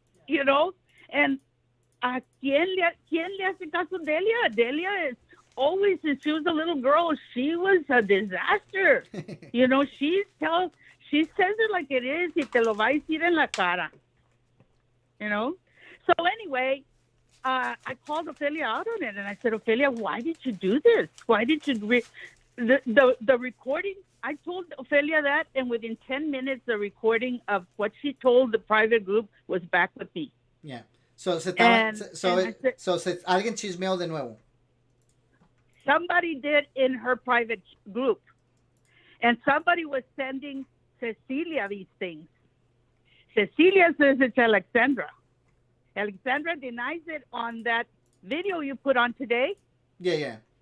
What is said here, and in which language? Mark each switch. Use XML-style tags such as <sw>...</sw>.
<en>You know, and</en> <es>¿a quién le hace caso Delia?</es> <en>Delia is always, since she was a little girl, she was a disaster. You know, she says it like it is</en> <es>y te lo va a decir en la cara.</es> <en>You know? So anyway, I called Ophelia out on it, and I said, Ophelia, why did you do this? Why did you... The recording, I told Ophelia that, and within 10 minutes, the recording of what she told the private group was back with me. Yeah. So</en> <es>alguien chismeó de nuevo.</es> <en>Somebody did in her private group. And somebody was sending Cecilia these things. Cecilia says it's Alexandra. Alexandra denies it on that video you put on today. Yeah.</en>